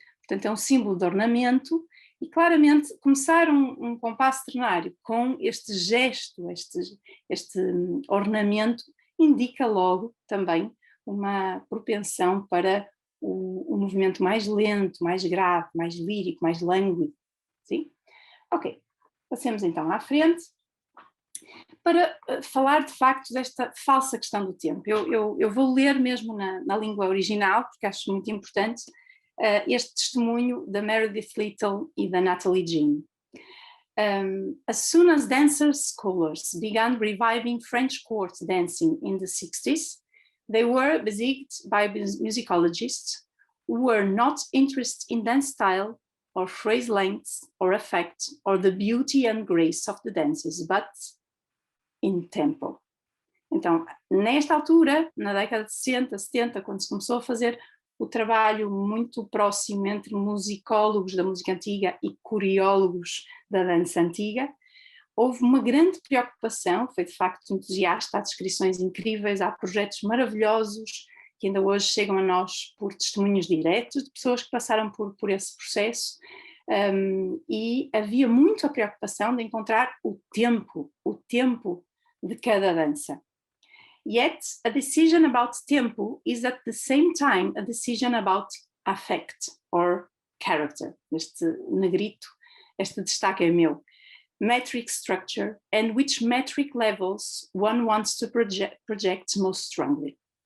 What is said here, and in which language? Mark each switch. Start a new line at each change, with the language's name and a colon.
Portuguese: Portanto, é um símbolo de ornamento, e claramente começar um compasso ternário com este gesto, este ornamento, indica logo também uma propensão para o movimento mais lento, mais grave, mais lírico, mais lânguido. Sim? Ok. Passemos então à frente para falar de facto desta falsa questão do tempo. Eu vou ler mesmo na língua original, porque acho muito importante, este testemunho da Meredith Little e da Natalie Jean.
English: As soon as dancers' scholars began reviving French court dancing in the 60s, they were besieged by musicologists who were not interested in dance style or phrase lengths or effect or the beauty and grace of the dances, but in tempo.
Portuguese: Então, nesta altura, na década de 60, 70, quando se começou a fazer o trabalho muito próximo entre musicólogos da música antiga e coreólogos da dança antiga, houve uma grande preocupação, foi de facto entusiasta, há descrições incríveis, há projetos maravilhosos que ainda hoje chegam a nós por testemunhos diretos de pessoas que passaram por esse processo, e havia muito a preocupação de encontrar o tempo de cada dança.
English: Yet, a decision about tempo is at the same time a decision about affect or character.
Portuguese: Este negrito, este destaque é meu.
English: Metric structure and which metric levels one wants to project most strongly.